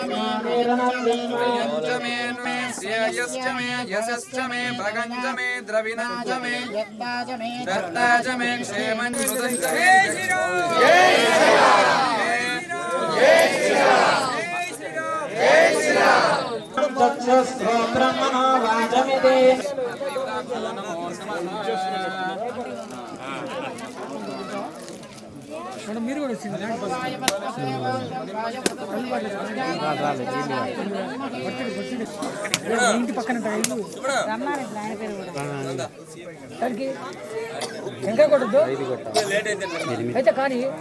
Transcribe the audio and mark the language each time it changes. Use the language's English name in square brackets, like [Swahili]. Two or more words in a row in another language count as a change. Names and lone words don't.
[Sanskrit] यशश्च मे भगञ्च मे द्रविणञ्च मे दत्ताच मे क्षेमं सुदञ्च मे चक्षुस्त्रोत्रं मनोवाचमिति [Telugu] మీరు కూడా ఇంటి పక్కన ఇల్లు ఇంకా కొట్టద్దు అయితే కానీ